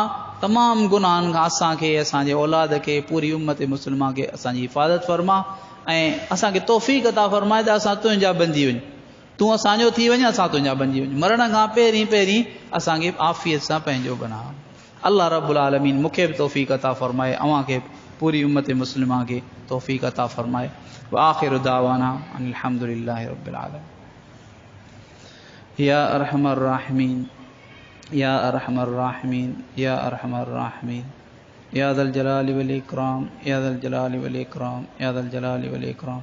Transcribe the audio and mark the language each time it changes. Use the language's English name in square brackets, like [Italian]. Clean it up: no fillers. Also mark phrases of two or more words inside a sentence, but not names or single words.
[Sindhi] तमामु गुनाहनि खां असांखे, असांजे औलाद खे, पूरी उम्मत मुस्लिमा खे असांजी हिफ़ाज़त फरमा ऐं असांखे तौफ़ीक़ अता फरमाए त असां तुंहिंजा बणिजी वञूं, तूं असांजो थी वञे, असां तुंहिंजा बणिजी वञूं। मरण खां पहिरीं पहिरीं असांखे आफ़ियत सां पंहिंजो बना। अल्लाह रब्बुल आलमीन मूंखे बि तौफ़ीक़ अता फरमाए, अव्हांखे पूरी उम्मत मुस्लिमा खे तौफ़ीक़ अता फरमाए। [Arabic] وآخر دعوانا أن الحمد لله رب العالمين. يا أرحم الراحمين، يا أرحم الراحمين، يا أرحم الراحمين، يا ذا الجلال والإكرام، يا ذا الجلال والإكرام، يا ذا الجلال والإكرام.